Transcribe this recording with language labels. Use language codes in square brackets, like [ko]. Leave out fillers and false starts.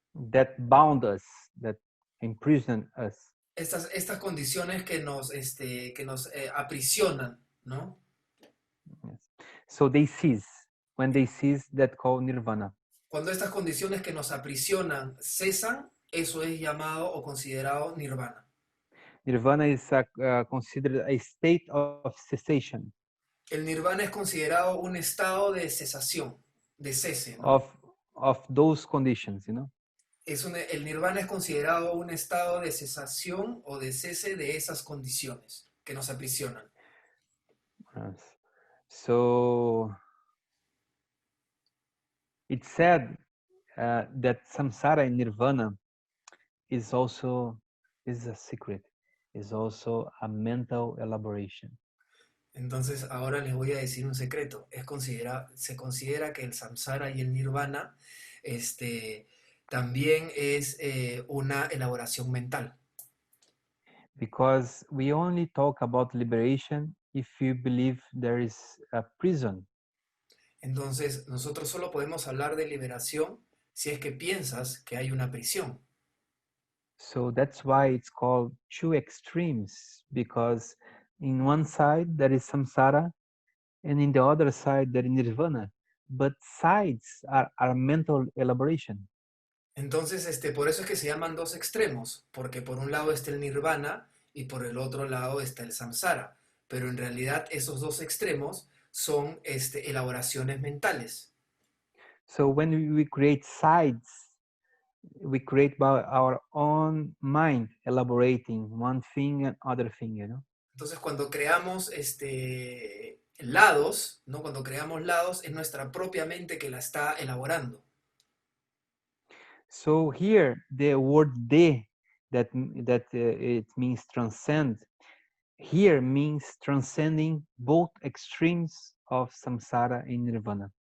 [en] That bound us, that imprisoned us. [es] Estas condiciones que nos aprisionan, ¿no? [en] Yes. So they cease. When they cease, that called nirvana. [es] Cuando estas condiciones que nos aprisionan cesan, eso es llamado o considerado nirvana. [en] Nirvana is considered a state of cessation, [es] El nirvana es considerado un estado de cesación, de cese, ¿no? [en] of those conditions, you know. [es] El nirvana es considerado un estado de cesación o de cese de esas condiciones que nos aprisionan. [en] Yes. So it's said that samsara in nirvana is a secret, is also a mental elaboration. [es] Entonces, ahora les voy a decir un secreto. Se considera que el samsara y el nirvana también es una elaboración mental. [en] Because we only talk about liberation if you believe there is a prison. [es] Entonces, nosotros solo podemos hablar de liberación si es que piensas que hay una prisión. [en] So that's why it's called two extremes, because in one side there is samsara and in the other side there is nirvana. But sides are mental elaboration. [es] Entonces, por eso es que se llaman dos extremos, porque por un lado está el nirvana y por el otro lado está el samsara. Pero en realidad esos dos extremos son elaboraciones mentales. [en] So when we create sides, we create by our own mind elaborating one thing and other thing, you know. [es] Entonces, cuando creamos lados, ¿no? Cuando creamos lados, es nuestra propia mente que la está elaborando. [en] So here the word de that it means transcend, here means transcending both extremes of samsara and nirvana.